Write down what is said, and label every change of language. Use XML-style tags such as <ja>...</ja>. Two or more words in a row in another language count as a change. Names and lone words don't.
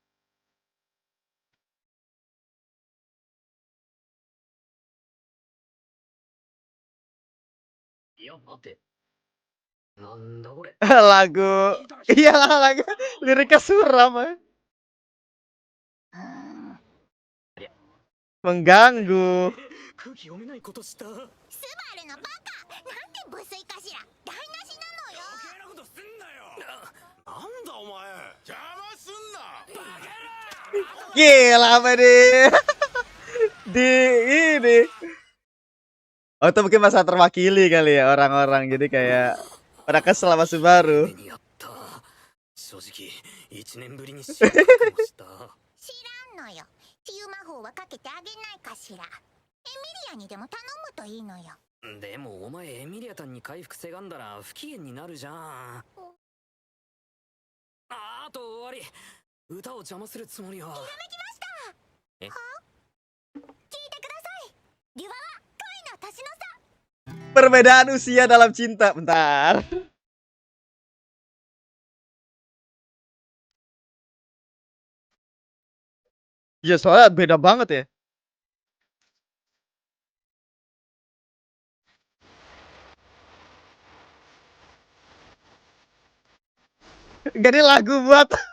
<id>Iya, mate.</id> <ja>なんだこれ.</ja> <id>Lagu, iya lagu liriknya suram ya. Mengganggu.</id> <ja>空気読めないことした。余スバルのバカ、なんて無粋かしら。台無しなのよ。計なことすんなよ。なんだお前。邪魔すんな。バカ野郎。</ja> <id>Gila apa nih? Di ini. Oh, itu mungkin masa terwakili kali ya orang-orang, jadi kayak pada kesel sama Subaru.</id> <ja>目にあった。正直1年ぶりに知らなかった。知らんのよ。治癒魔法はかけてあげないかしら。エミリアにでも頼むといいのよ。でもお前エミリアタンに回復せがんだら不機嫌になるじゃん。あと終わり。歌を邪魔するつもりは。ひらめきました。え？は？聞いてください。リュワは恋の年の差。</ja> <id>Perbedaan usia dalam cinta. Bentar. Ya soalnya beda banget ya. Gak ada lagu buat.</id>